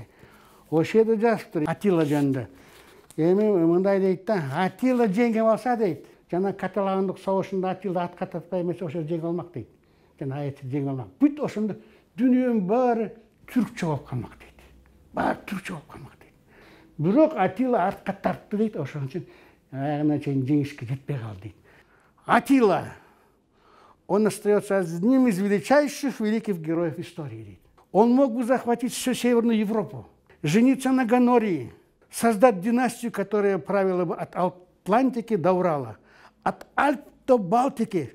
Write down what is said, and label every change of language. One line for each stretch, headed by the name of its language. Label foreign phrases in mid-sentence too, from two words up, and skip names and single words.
Kyrgyz: Ошол жерде жазыптыр Атила жөнүндө. Эми мындай дейт да, Атила жеңип алса дейт, жана каталандык согушунда Атила атка татпай эмес ошол жеңип алмак дейт. Жана айты жеңип алмак. Бүт ошондо дүнүйөнүн баары түркчө болуп калмак дейт. Баары түркчө болуп калмак дейт. Бирок Атила артка тартты дейт, ошон үчүн аягына чейин жеңишке жетпей калды дейт. Атила,
Russian: он остается одним из величайших великих героев истории дейт. Он мог бы захватить всю Северную Европу, жениться на Гонории, создать династию, которая правила бы от Атлантики до Урала, от Альп до Балтики.